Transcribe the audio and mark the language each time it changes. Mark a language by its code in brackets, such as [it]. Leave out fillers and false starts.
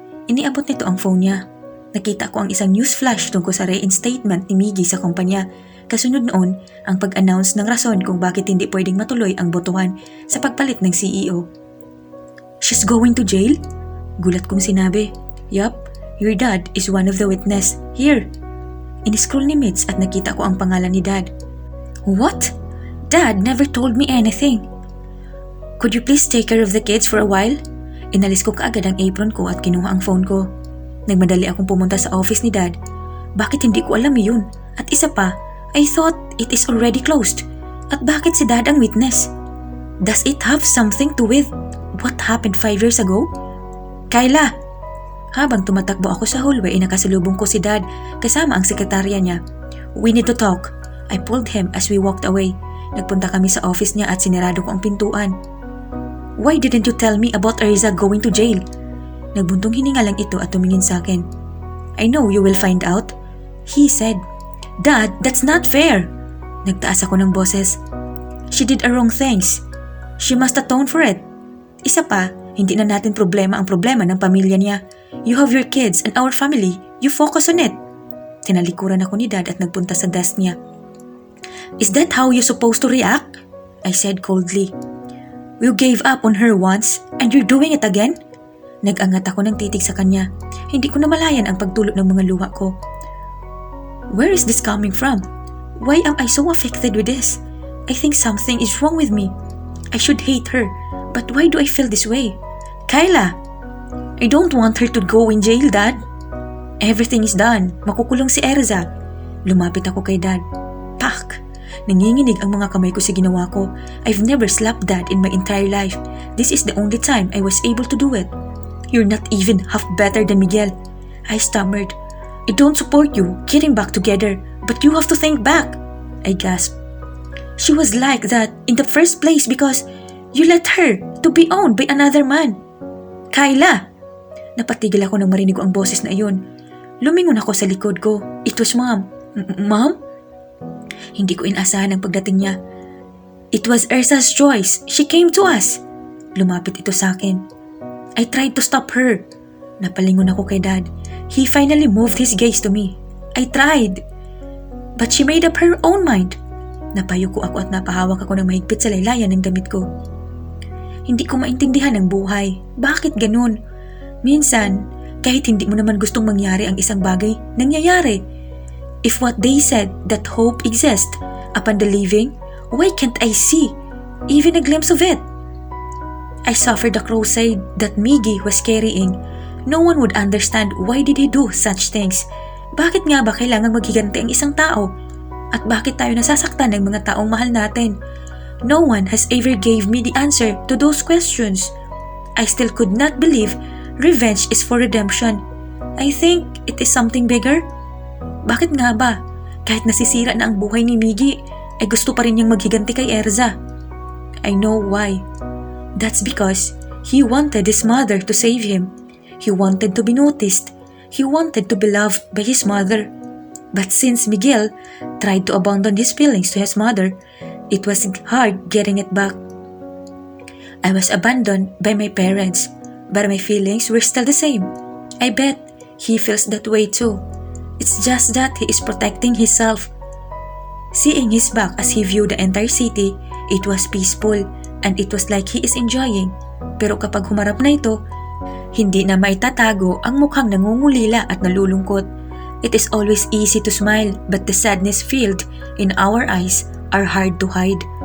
[tl] Iniabot nito ang phone niya. Nakita ko ang isang news flash tungkol sa reinstatement ni Miggy sa kumpanya. Kasunod noon, ang pag-announce ng rason kung bakit hindi pwedeng matuloy ang botohan sa pagpalit ng CEO. [en] She's going to jail? [tl] Gulat kong sinabi. [en] Yup, your dad is one of the witness. Here. [tl] In-scroll ni Mitch at nakita ko ang pangalan ni Dad. [en] What? Dad never told me anything. Could you please take care of the kids for a while? [tl] Inalis ko kaagad ang apron ko at kinuha ang phone ko. Nagmadali akong pumunta sa office ni Dad. Bakit hindi ko alam yun? At isa pa, [en] I thought it is already closed. [tl] At bakit si Dad ang witness? [en] Does it have something to with what happened 5 years ago? Kyla! [tl] Habang tumatakbo ako sa hallway, nakasalubong ko si Dad kasama ang sekretarya niya. [en] We need to talk. I pulled him as we walked away. [tl] Nagpunta kami sa office niya at sinirado ko ang pintuan. [en] Why didn't you tell me about Erza going to jail? [tl] Nagbuntong hininga lang ito at tumingin sa akin. [en] I know you will find out. He said, Dad, that's not fair. [tl] Nagtaas ako ng boses. [en] She did a wrong things. She must atone for it. [tl] Isa pa, hindi na natin problema ang problema ng pamilya niya. [en] You have your kids and our family. You focus on it. [tl] Tinalikuran ako ni Dad at nagpunta sa desk niya. [en] Is that how you're supposed to react? I said coldly. You gave up on her once and you're doing it again? [tl] Nag-angat ako ng titig sa kanya. Hindi ko namalayan ang pagtulot ng mga luha ko. [en] Where is this coming from? Why am I so affected with this? I think something is wrong with me. I should hate her, but why do I feel this way? Kyla! I don't want her to go in jail, Dad. Everything is done. [tl] Makukulong si Erza. Lumapit ako kay Dad. Pak! Nanginginig ang mga kamay ko sa ginawa ko. [en] I've never slapped Dad in my entire life. This is the only time I was able to do it. You're not even half better than Miguel. I stammered. I don't support you getting back together, but you have to think back. I gasped. She was like that in the first place because you let her to be owned by another man. Kyla! [tl] Napatigil ako nang marinig ko ang boses na iyon. Lumingon ako sa likod ko. [en] It was Mom. Mom? [tl] Hindi ko inasahan ang pagdating niya. [en] It was Erza's choice. She came to us. [tl] Lumapit ito sa akin. [en] I tried to stop her. [tl] Napalingon ako kay Dad. [en] He finally moved his gaze to me. I tried. But she made up her own mind. [tl] Napayuko ako at napahawak ako ng mahigpit sa laylayan ng damit ko. Hindi ko maintindihan ang buhay. Bakit ganun? Minsan, kahit hindi mo naman gustong mangyari ang isang bagay, nangyayari. [en] If what they said that hope exists upon the living, why can't I see even a glimpse of it? I suffered the crusade that Miggy was carrying. No one would understand why did he do such things. [tl] Bakit nga ba kailangang maghiganti ang isang tao? At bakit tayo nasasaktan ng mga taong mahal natin? [en] No one has ever gave me the answer to those questions. I still could not believe revenge is for redemption. I think it is something bigger. [tl] Bakit nga ba? Kahit nasisira na ang buhay ni Miggy, ay gusto pa rin niyang maghiganti kay Erza. [en] I know why. That's because he wanted his mother to save him. He wanted to be noticed. He wanted to be loved by his mother. But since Miguel tried to abandon his feelings to his mother, it was hard getting it back. I was abandoned by my parents, but my feelings were still the same. I bet he feels that way too. It's just that he is protecting himself. Seeing his back as he viewed the entire city, it was peaceful and it was like he is enjoying. [tl] Pero kapag humarap na ito, hindi na maitatago ang mukhang nangungulila at nalulungkot. [en] It is always easy to smile, but the sadness filled in our eyes are hard to hide.